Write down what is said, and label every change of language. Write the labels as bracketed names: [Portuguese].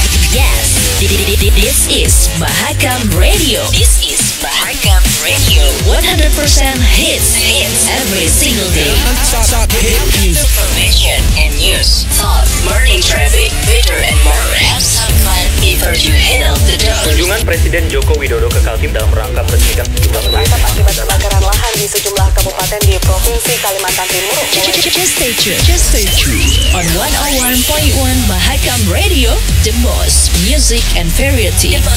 [English] Yes, this is Mahakam Radio. This is Mahakam Radio. 100% hits every single day. Information and news, thought, morning traffic, Twitter and more. Have some fun before you head out the door. [Indonesian] Kunjungan Presiden Joko Widodo ke Kaltim dalam rangka meresmikan sejumlah proyek akibat kebakaran lahan di sejumlah kabupaten di Provinsi Kalimantan Timur. [English] Just stay tuned on 101.1 Mahakam Radio, the most music and variety.